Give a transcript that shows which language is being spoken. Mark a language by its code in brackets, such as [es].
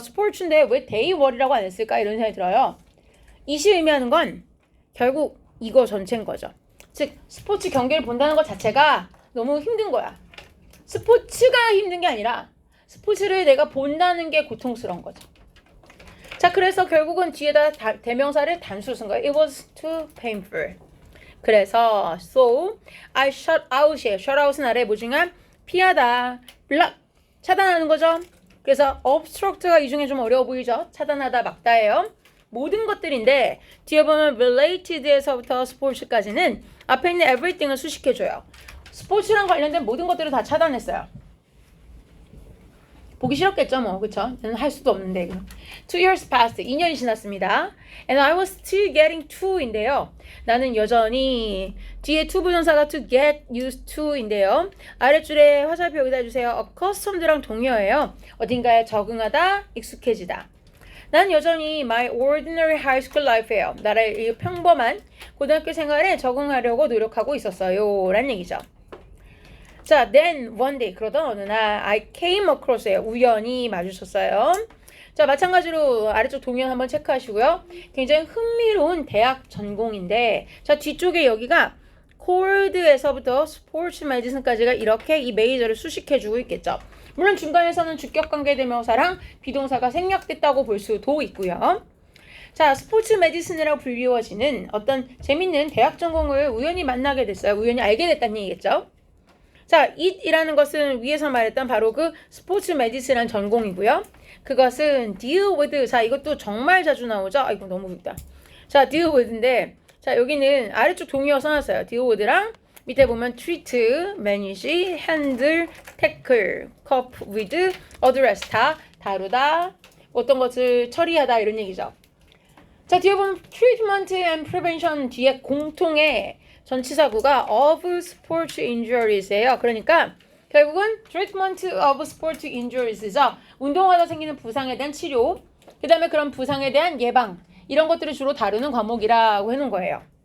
[ko] 스포츠인데 왜 [en] they were [ko] 라고 안 했을까? 이런 생각이 들어요. it이 의미하는 건 결국 이거 전체인 거죠. 즉 스포츠 경기를 본다는 것 자체가 너무 힘든 거야. 스포츠가 힘든 게 아니라 스포츠를 내가 본다는 게 고통스러운 거죠. 자, 그래서 결국은 뒤에다 대명사를 단수로 쓴 거예요. [en] It was too painful. [ko] 그래서 [en] so I shut out이에요. [ko] shut out은 아래 모중한 피하다, block 차단하는 거죠. 그래서 obstruct가 이 중에 좀 어려워 보이죠. 차단하다, 막다예요. 모든 것들인데 뒤에 보면 related에서부터 sports까지는 앞에 있는 everything을 수식해줘요. 스포츠랑 관련된 모든 것들을 다 차단했어요. 보기 싫었겠죠, 뭐. 그쵸? 저는 할 수도 없는데. [en] 2 years passed. [ko] 2년이 지났습니다. [en] And I was still getting to인데요. [ko] 나는 여전히 뒤에 to 부정사가 [en] to get used to [ko] 인데요. 아랫줄에 화살표 여기다 해주세요. accustomed랑 동의어예요. 어딘가에 적응하다, 익숙해지다. 난 여전히 [en] my ordinary high school life예요. [ko] 나의 평범한 고등학교 생활에 적응하려고 노력하고 있었어요. 라는 얘기죠. [en] 자, then one day [ko] 그러던 어느 날 [en] I came across예요. [ko] 우연히 마주쳤어요. 자, 마찬가지로 아래쪽 동의어 한번 체크하시고요. 굉장히 흥미로운 대학 전공인데 자, 뒤쪽에 여기가 cold에서부터 sports medicine까지가 이렇게 이 메이저를 수식해주고 있겠죠. 물론 중간에서는 주격관계 대명사랑 비동사가 생략됐다고 볼 수도 있고요. 자, 스포츠 메디슨이라고 불리워지는 어떤 재밌는 대학 전공을 우연히 만나게 됐어요. 우연히 알게 됐다는 얘기겠죠. 자, it이라는 것은 위에서 말했던 바로 그 스포츠 메디슨이라는 전공이고요. 그것은 [en] deal with. [ko] 자, 이것도 정말 자주 나오죠. 아이고, 너무 웃다. 자, deal with인데 자, 여기는 아래쪽 동의어 써놨어요. deal with랑 밑에 보면 [en] treat, manage, handle, tackle, cope with, address [ko] 다 다루다, 어떤 것을 처리하다 이런 얘기죠. 자, 뒤에 보면 [en] treatment and prevention [ko] 뒤에 공통의 전치사구가 [en] of sport injuries [ko] 예요. 그러니까 결국은 treatment of sport injuries죠. 운동하다 생기는 부상에 대한 치료, 그 다음에 그런 부상에 대한 예방 이런 것들을 주로 다루는 과목이라고 해놓은 거예요.